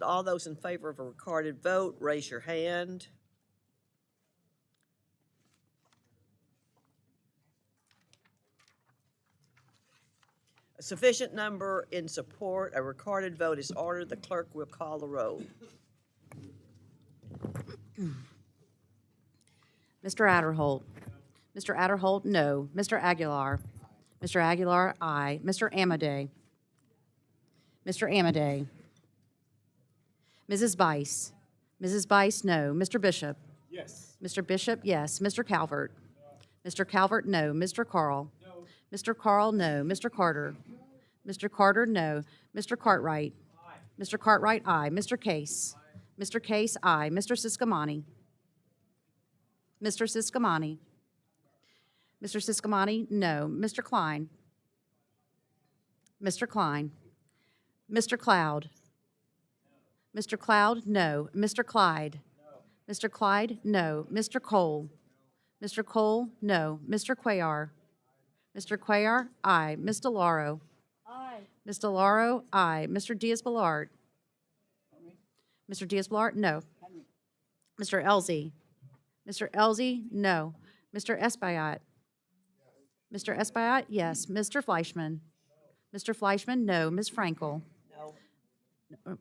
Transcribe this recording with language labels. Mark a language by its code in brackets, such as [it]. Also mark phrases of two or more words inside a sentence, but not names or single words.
[en] All those in favor of a recorded vote, raise your hand. A sufficient number in support. A recorded vote is ordered. The clerk will call the roll. Mr. Adderholt. Mr. Adderholt, no. Mr. Aguilar. Mr. Aguilar, aye. Mr. Amadei. Mr. Amadei. Mrs. Bice. Mrs. Bice, no. Mr. Bishop. Yes. Mr. Bishop, yes. Mr. Calvert. Mr. Calvert, no. Mr. Carl. No. Mr. Carl, no. Mr. Carter. Mr. Carter, no. Mr. Cartwright. Aye. Mr. Cartwright, aye. Mr. Case. Aye. Mr. Case, aye. Mr. Siscomani. Mr. Siscomani. Mr. Siscomani, no. Mr. Klein. Mr. Klein. Mr. Cloud. Mr. Cloud, no. Mr. Clyde. No. Mr. Clyde, no. Mr. Cole. Mr. Cole, no. Mr. Cuellar. Mr. Cuellar, aye. Ms. DeLauro. Aye. Ms. DeLauro, aye. Mr. Diaz-Balart. Mr. Diaz-Balart, no. Mr. Elzey. Mr. Elzey, no. Mr. Espaillat. Mr. Espaillat, yes. Mr. Fleischman. Mr. Fleischman, no. Ms. Frankel. No.